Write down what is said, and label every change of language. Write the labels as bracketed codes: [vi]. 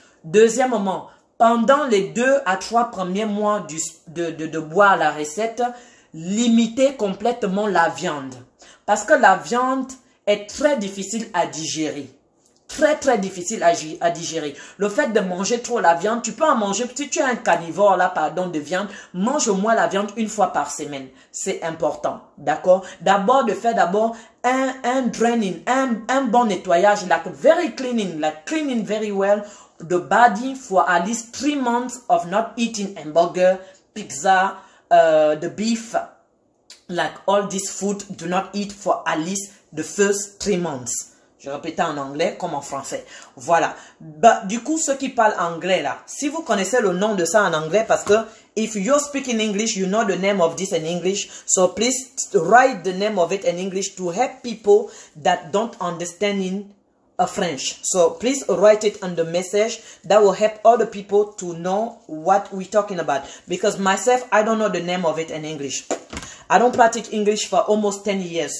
[fr] Deuxièmement, pendant les 2 à 3 premiers mois de boire la recette, limitez complètement la viande. Parce que la viande est très difficile à digérer. Très difficile à digérer. Le fait de manger trop la viande, tu peux en manger, si tu es un carnivore là, pardon, de viande, mange au moins la viande 1 fois par semaine. C'est important, d'accord? D'abord, de faire un draining, un bon nettoyage, [en] like very cleaning, like cleaning very well the body for at least 3 months of not eating hamburger, pizza, the beef, like all this food, do not eat for at least the first 3 months. [fr] Je répète en anglais comme en français. Voilà. Bah, du coup, ceux qui parlent anglais là, si vous connaissez le nom de ça en anglais, parce que [en] if you're speaking English, you know the name of this in English. So please write the name of it in English to help people that don't understand in French. So please write it on the message. That will help other people to know what we're talking about. Because myself, I don't know the name of it in English. I don't practice English for almost 10 years.